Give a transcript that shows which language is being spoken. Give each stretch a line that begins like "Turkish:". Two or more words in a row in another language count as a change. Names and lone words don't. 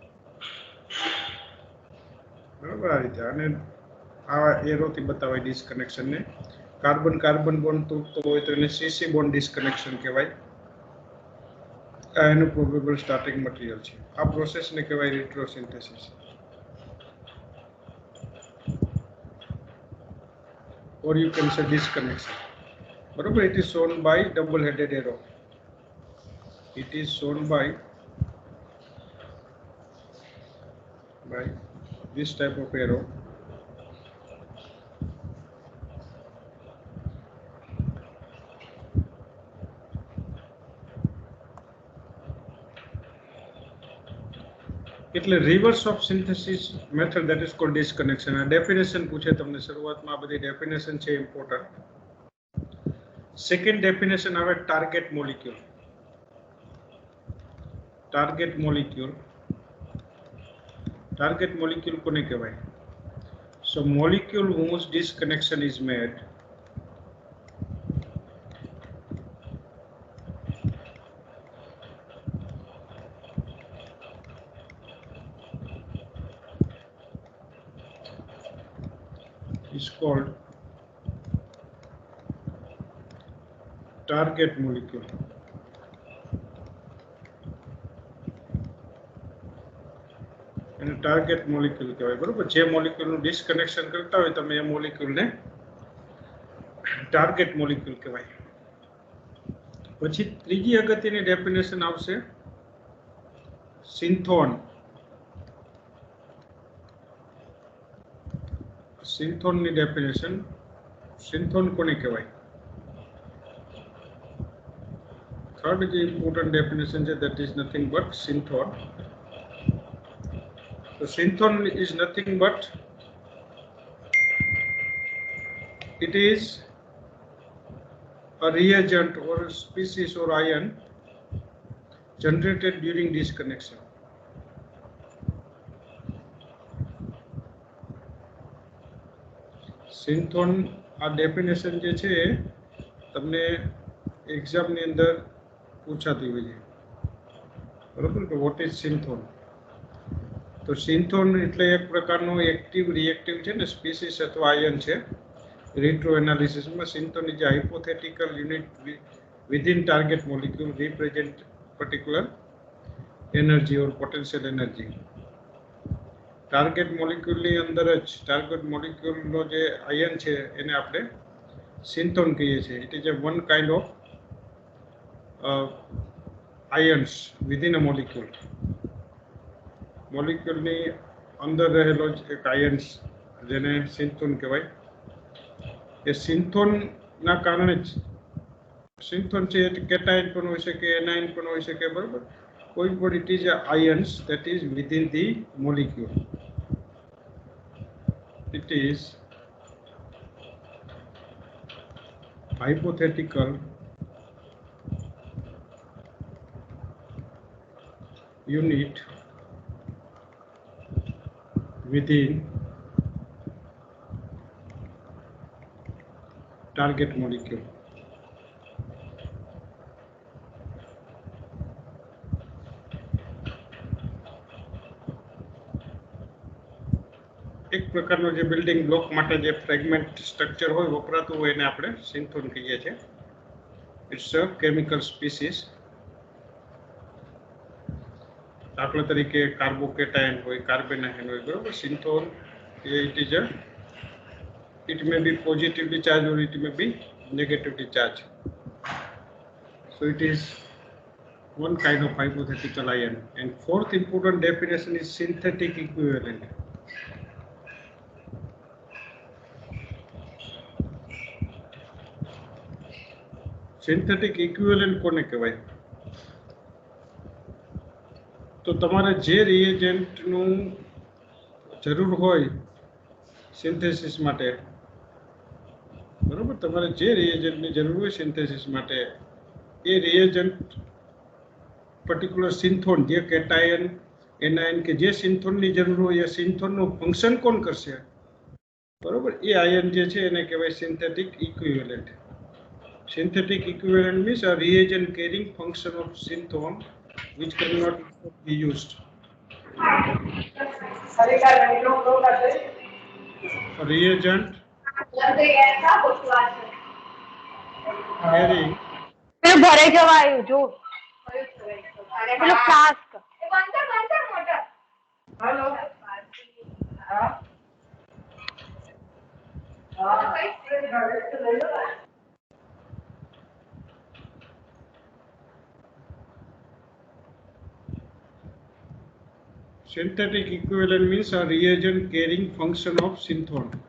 Gujarati: બરાબર, આ રીતે. અને આ એરોથી બતાવાય ડિસ્કનેક્શનને. કાર્બન કાર્બન બોન્ડ તૂટતો હોય તો એને સીસી બોન્ડ ડિસ્કનેક્શન કહેવાય. આ એનું પ્રોબેબલ સ્ટાર્ટિંગ મટીરિયલ છે. આ પ્રોસેસને કહેવાય રિટ્રોસિન્થેસિસ.
English: or you can say disconnection. બરોબર, it is shown by double headed arrow. It is shown by this type of arrow. એટલે reverse of synthesis method, that is called disconnection.
Gujarati: આ ડેફિનેશન પૂછે તમને શરૂઆતમાં. આ બધી ડેફિનેશન છે ઇમ્પોર્ટન્ટ.
English: second definition આવે target molecule. target molecule. target molecule
Gujarati: કોને કહેવાય?
English: so molecule whose disconnection is made is called target molecule.
Gujarati: એને
English: target molecule
Gujarati: કહેવાય. બરોબર, જે મોલિક્યુલનું ડિસ્કનેક્શન કરતા હોય તમે એ મોલિક્યુલને
English: target molecule
Gujarati: કહેવાય. પછી ત્રીજી અગત્યની ડેફિનેશન આવશે સિન્થોન. સિન્થોનની ડેફિનેશન, સિન્થોન કોને કહેવાય?
English: થર્ડ જે important definition છે that is nothing but synthon. So synthon is nothing but it is a reagent or a species or ion generated during disconnection.
Gujarati: સિન્થોન આ ડેફિનેશન જે છે તમને એક્ઝામની અંદર પૂછાતી હોય છે, બરોબર?
English: કે what is synthon?
Gujarati: તો સિન્થોન એટલે એક પ્રકારનો
English: active reactive
Gujarati: છે ને, સ્પીસીસ અથવા આયન છે.
English: retro analysisમાં synthon is a hypothetical unit within target molecule represent particular energy or potential energy. target moleculeની
Gujarati: અંદર જ
English: target moleculeનો
Gujarati: જે આયન છે એને આપણે સિન્થોન કહીએ છીએ.
English: it is one kind of ions within a molecule.
Gujarati: મોલિક્યુલની અંદર રહેલો જ એક આયન્સ જેને સિન્થોન કહેવાય. એ સિન્થોનના કારણે જ સિન્થોન છે એ કેટાયન પણ હોઈ શકે, એનાયન પણ હોઈ શકે, બરાબર? કોઈ પણ
English: it is ions that is within the molecule. It is hypothetical unit within target molecule.
Gujarati: એક પ્રકારનો જે
English: building block
Gujarati: માટે જે
English: fragment structure
Gujarati: હોય વપરાતું હોય એને આપણે સિન્થોન કહીએ છીએ.
English: it's a chemical species.
Gujarati: દાખલા તરીકે કાર્બોકેટાયન હોય, કાર્બેનાયન હોય, બરોબર?
English: synthon it is a it may be positively charged or it may be negatively charged. So it is one kind of hypothetical ion. And fourth important definition is synthetic equivalent. synthetic equivalent
Gujarati: કોને કહેવાય? તો તમારે જે રિએજન્ટનું જરૂર હોય સિન્થેસિસ માટે, બરોબર? તમારે જે રિએજન્ટની જરૂર હોય સિન્થેસિસ માટે એ
English: reagent particular synthon,
Gujarati: જે
English: cation anion
Gujarati: કે જે સિન્થોનની જરૂર હોય એ સિન્થોનનું ફંક્શન કોણ કરશે, બરોબર? એ આયન જે છે એને કહેવાય
English: synthetic equivalent. Synthetic equivalent means a reagent carrying function of synthon which cannot be used. A reagent carrying
Gujarati: ભરે જવાયું જો પેલો ફ્લાસ્ક.
English: હેલો synthetic equivalent means a reagent carrying function of synthon.